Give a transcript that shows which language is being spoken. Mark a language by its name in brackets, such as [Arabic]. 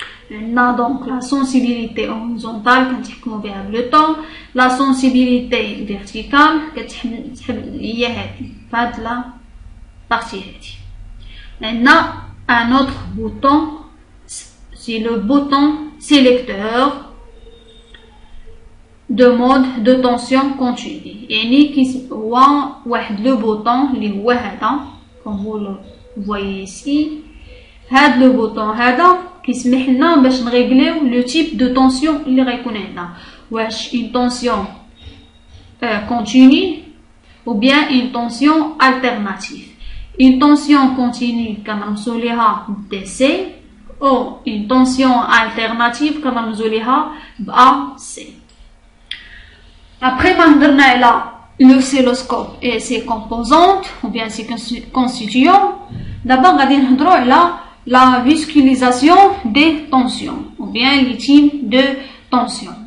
[Arabic] عندنا دونك لا سونسيبيليتي هوريزونتال كنتحكمو بها بلو طون، لا سونسيبيليتي فيرتيكال هي هادي فهاد لا بارتي هادي. عندنا ان اوتر بوطون [French] c'est le bouton sélecteur de mode de tension continue. [Arabic] يعني هو واحد لو بوطون اللي هو هذا [French] comme vous le voyez ici. [Arabic] هاد لو بوطون هذا كيسمح لنا باش نريغليو لو تيب دو طونسيون اللي غيكون عندنا، واش [French] une tension continue ou bien une tension alternative. Une tension continue [Arabic] كنرمزو ليها [French] DC ou une tension alternative كنرمزو ليها AC. Après [Arabic] ما هضرنا على [French] l'oscilloscope et ses composantes ou bien ses constituants, d'abord [Arabic] غادي نهضروا على [French] la visualisation des tensions ou bien les types de tensions.